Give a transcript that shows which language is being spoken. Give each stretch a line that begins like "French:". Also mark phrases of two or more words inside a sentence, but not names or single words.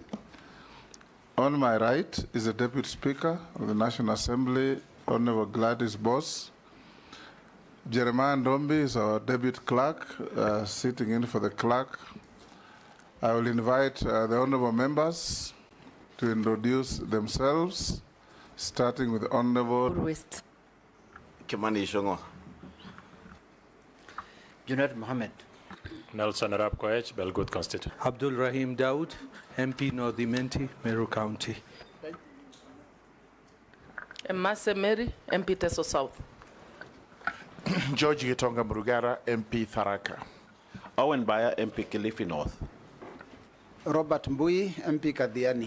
English: On my right is the Deputy Speaker of the National Assembly, Honorable Gladys Boss. Jeremiah Ndombi is our Deputy Clerk, sitting in for the Clerk. I will invite the honorable members to introduce themselves, starting with Honorable West. Kimani Ishongo. Junaid Mohammed. Nelson Arab Koech, Belgut Constituent. Abdul Rahim Daud, MP North Imenti, Meru County. Emase Mary, MP Teso South. George Gitonga Murugara, MP Tharaka. Owen Baya, MP Kilifi North. Robert Mbui, MP Kadiani.